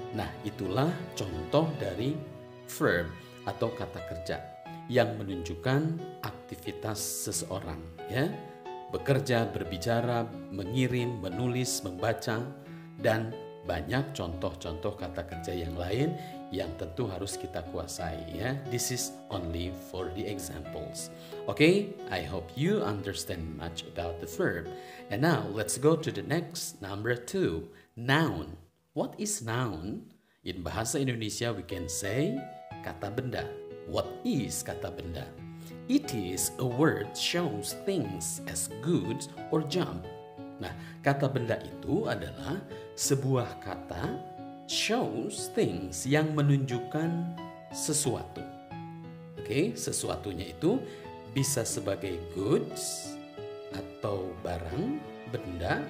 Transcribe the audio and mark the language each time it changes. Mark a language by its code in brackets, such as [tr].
[id] Nah, itulah contoh dari verb atau kata kerja yang menunjukkan aktivitas seseorang ya. Bekerja, berbicara, mengirim, menulis, membaca, dan banyak contoh-contoh kata kerja yang lain yang tentu harus kita kuasai ya. [en] This is only for the examples. Okay, I hope you understand much about the verb. And now let's go to the next, number 2, noun. What is noun? In bahasa Indonesia we can say kata benda. What is kata benda? It is a word shows things as goods or junk. [id] Nah, kata benda itu adalah sebuah kata [en] shows things [id] yang menunjukkan sesuatu. Oke, sesuatunya itu bisa sebagai goods atau barang, benda.